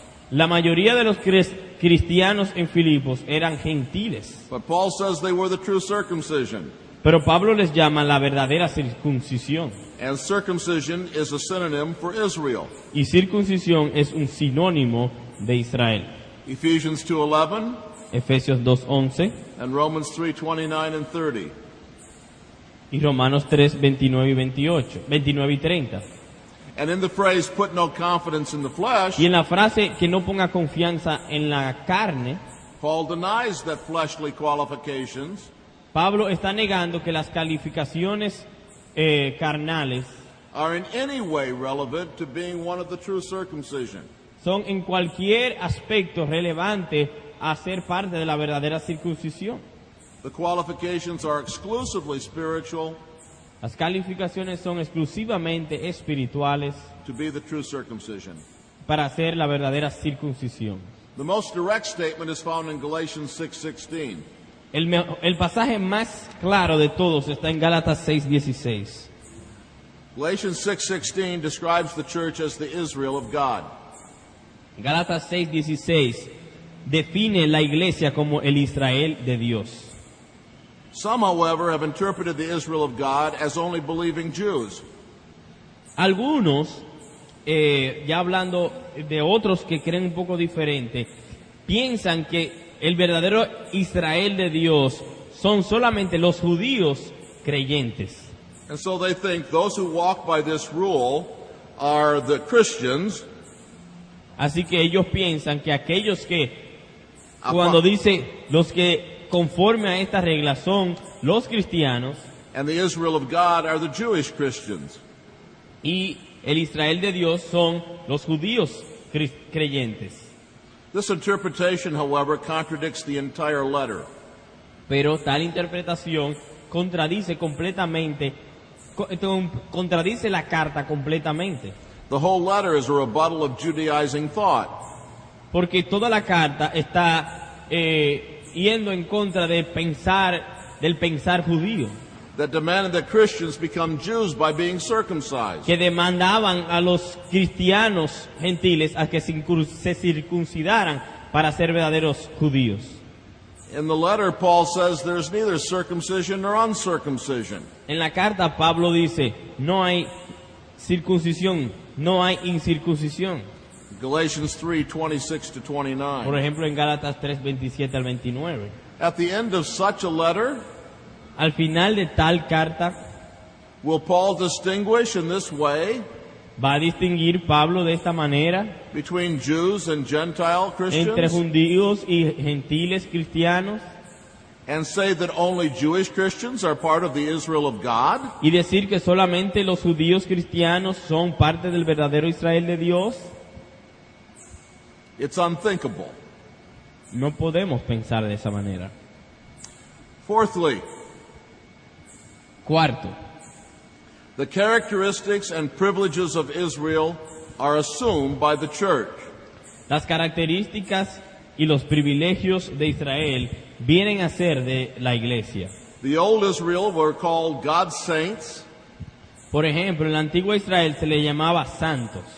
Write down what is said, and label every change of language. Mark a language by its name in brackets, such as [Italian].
[Spanish] La mayoría de los cristianos en Filipos eran gentiles, [English] But Paul says they were the true circumcision. [Spanish] pero Pablo les llama la verdadera circuncisión. [English] And circumcision is a synonym for Israel. [Spanish] Y circuncisión es un sinónimo de Israel. [English] Ephesians 2:11 [Spanish] Efesios 2:11 [English] and Romans 3:29 and 30. [Spanish] y Romanos 3:29 y 28, 29 y 30. [English] And in the phrase, "put no confidence in the flesh," [Spanish] Y en la frase que no ponga confianza en la carne, [English] Paul denies that fleshly qualifications [Spanish] Pablo está negando que las calificaciones carnales [English] are in any way relevant to being one of the true circumcision. [Spanish] son en cualquier aspecto relevante a ser parte de la verdadera circuncisión. [English] The qualifications are exclusively spiritual [Spanish] Las calificaciones son exclusivamente espirituales [English] to be the true circumcision. [Spanish] para hacer la verdadera circuncisión. [English] The most direct statement is found in Galatians 6:16. [Spanish] El pasaje más claro de todos está en Gálatas 6:16. [English] Galatians 6:16 describes the church as the Israel of God. [Spanish] Gálatas 6:16 define la iglesia como el Israel de Dios. [English] Some, however, have interpreted the Israel of God as only believing Jews. [Spanish] Algunos, ya hablando de otros que creen un poco diferente, piensan que el verdadero Israel de Dios son solamente los judíos creyentes. [English] And so they think those who walk by this rule are the Christians. [Spanish] Así que ellos piensan que aquellos que, cuando dice los que conforme a esta regla son los cristianos, [English] And the Israel of God are the Jewish Christians. [Spanish] y el Israel de Dios son los judíos creyentes. [English] This interpretation, however, contradicts the entire letter. [Spanish] Pero tal interpretación contradice completamente, contradice la carta completamente. [English] The whole letter is a rebuttal of Judaizing thought. [Spanish] Porque toda la carta está yendo en contra del pensar judío, [English] That demanded that Christians become Jews by being circumcised. [Spanish] que demandaban a los cristianos gentiles a que se circuncidaran para ser verdaderos judíos. [English] In the letter, Paul says there's neither circumcision nor uncircumcision. [Spanish] En la carta Pablo dice, no hay circuncisión, no hay incircuncisión. [English] Galatians 3:26 to [Spanish] Por [English] 29. [Spanish] ejemplo, en Gálatas 3:27 al 29. [English] At the end of such a letter, [Spanish] Al final de tal carta, [English] will Paul distinguish in this way [Spanish] va a distinguir Pablo de esta manera [English] between Jews and Gentile [Spanish] entre [English] Christians [Spanish] judíos y gentiles cristianos [English] and say that only Jewish Christians are part of the Israel of God? [Spanish] y decir que solamente los judíos cristianos son parte del verdadero Israel de Dios? [English] It's unthinkable. [Spanish] No podemos pensar de esa manera. [English] Fourthly, [Spanish] Cuarto, [English] the characteristics and privileges of Israel are assumed by the church. [Spanish] las características y los privilegios de Israel vienen a ser de la iglesia. [English] The old Israel were called God's saints, [Spanish] Por ejemplo, en la antigua Israel se le llamaba santos,